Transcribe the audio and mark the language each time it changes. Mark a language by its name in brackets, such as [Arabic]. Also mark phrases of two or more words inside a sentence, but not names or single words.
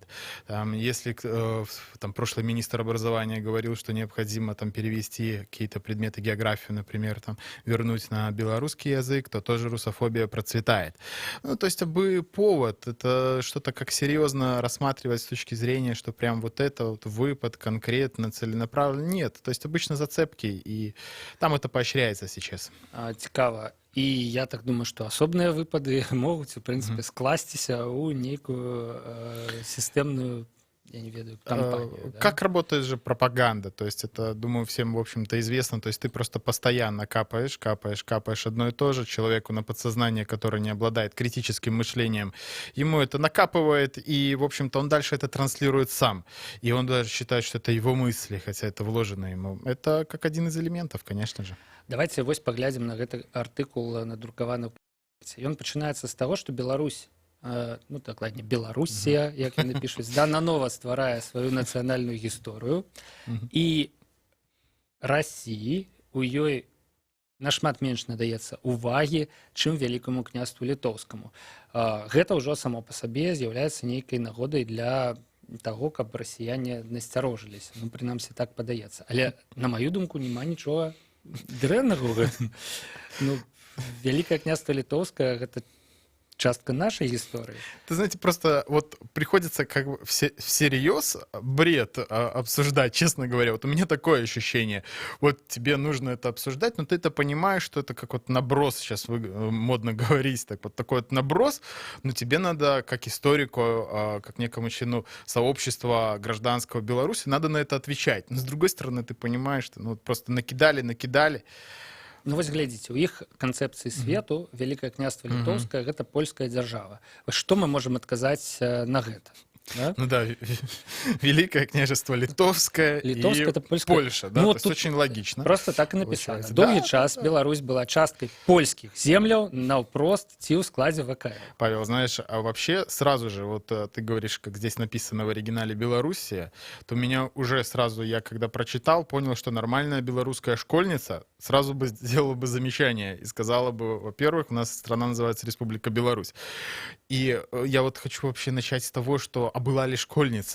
[Russian] Там, если там прошлый министр образования говорил, что необходимо там перевести какие-то предметы географию, например, там вернуть на белорусский язык, то тоже русофобия процветает. Ну, то есть, абы повод, это что-то как серьезно рассматривать с точки зрения, что прям вот это вот выпад конкретно, целенаправленно. Нет, то есть обычно зацепки, и там это поощряется сейчас. [Belarusian] Цікава. І я так думаю, што асобныя выпады могуць, у прынцыпе, скласціся ў нейкую сістэмную, я не ведаю, [Russian] компанию. Как да? Работает же пропаганда? То есть это, думаю, всем, в общем-то, известно. То есть ты просто постоянно капаешь одно и то же. Человеку на подсознание, который не обладает критическим мышлением, ему это накапывает, и, в общем-то, он дальше это транслирует сам. И он даже считает, что это его мысли, хотя это вложено ему. Это как один из элементов, конечно же. [Belarusian] Давайте вось паглядзім на гэты артыкул, надрукаваны. Ён пачынаецца з таго, што Беларусь, ну, дакладней, Беларусія, як яны пішуць, да, нанова стварае сваю нацыянальную гісторыю, і Расіі у ёй нашмат менш надаецца увагі, чым Вялікаму княству Літоўскаму. Гэта ўжо само па сабе з'яўляецца нейкай нагодай для таго, каб расіяне насцярожыліся. Ну, прынамсі, так падаецца. Але, на маю думку, няма нічога дрэннага ў гэтым. Ну, Вялікае княства Літоўскае — гэта частка [Russian] нашей истории. Ты знаете, просто вот приходится как бы всерьез бред обсуждать, честно говоря. Вот у меня такое ощущение. Вот тебе нужно это обсуждать, но ты это понимаешь, что это как вот наброс, сейчас модно говорить, так вот такой вот наброс, но тебе надо, как историку, как некому члену сообщества гражданского Беларуси, надо на это отвечать. Но с другой стороны, ты понимаешь, что ну, вот просто накидали. [Belarusian] Ну вось глядзіце, у іх канцэпцыі свету Вялікае княства Літоўскае — гэта польская дзяржава. Што мы можам адказаць на гэта? [Russian] Да? Ну да, Великое княжество Литовское и Польша, да, ну, то есть очень логично. Просто так и написано. [Belarusian] Долгий час Беларусь была часткой польских земляў наўпрост ці ў складзе ВКР. Павел, [Russian] знаешь, а вообще сразу же, вот ты говоришь, как здесь написано в оригинале Белоруссия, то меня уже сразу, я когда прочитал, понял, что нормальная белорусская школьница сразу бы сделала бы замечание и сказала бы, во-первых, у нас страна называется Республика Беларусь. И я вот хочу вообще начать с того, что а была ли школьница?